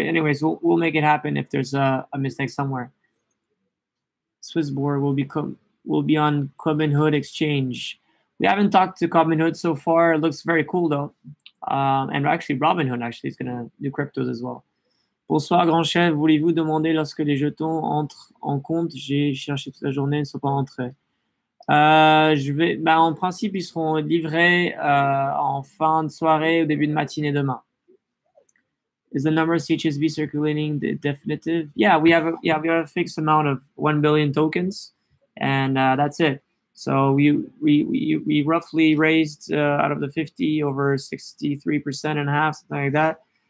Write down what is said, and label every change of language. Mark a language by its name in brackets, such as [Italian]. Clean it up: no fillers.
[English] Anyways, we'll make it happen if there's a mistake somewhere. SwissBorg will be on Robinhood Exchange. We haven't talked to Robinhood so far. It looks very cool though. And actually, Robinhood actually is gonna do cryptos as well. [French] Bonsoir, grand chef. Voulez-vous demander lorsque les jetons entrent en compte? J'ai cherché toute la journée, ils ne sont pas entrés. En principe, ils seront livrés en fin de soirée ou début de matinée demain. [English] Is the number of CHSB circulating the definitive? Yeah, we have a fixed amount of 1 billion tokens, and that's it. So we roughly raised out of the 50 over 63% and a half, something like that.